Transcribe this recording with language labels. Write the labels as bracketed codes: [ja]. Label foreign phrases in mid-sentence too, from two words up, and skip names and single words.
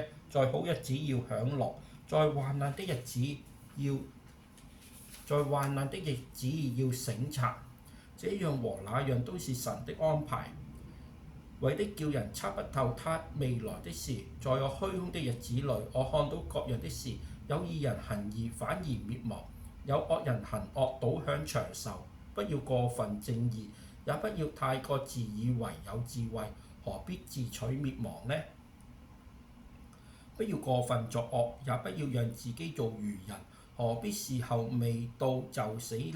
[zh] 在好日子要享樂，在患難的日子要省察，這樣和那樣都是神的安排。為的叫人測不透他未來的事。在我虛空的日子裏，我看到各樣的事，有義人行義反而滅亡，有惡人行惡倒享長壽。不要過分正義，也不要太過自以為有智慧，何必自取滅亡呢？不要過分作惡，也不要讓自己做愚人，何必時候未到就死呢？